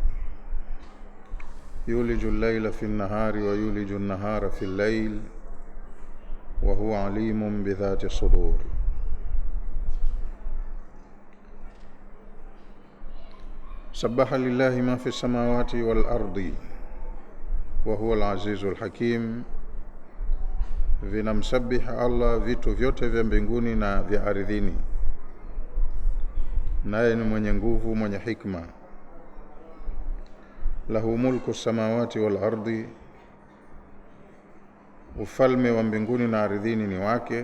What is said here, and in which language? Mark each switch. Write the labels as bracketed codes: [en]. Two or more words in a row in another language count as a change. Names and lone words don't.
[ar] يولج الليل في النهار ويولج النهار في الليل وهو عليم بذات الصدور. سبح لله ما في السماوات والأرض وهو العزيز الحكيم. [sw] Vinamsabiha Allah vitu vyote vya mbinguni na vya ardhini, naye ni mwenye nguvu, mwenye hikma. [ar] له ملك السماوات والأرض, [sw] ufalme wa mbinguni na ardhini ni wake.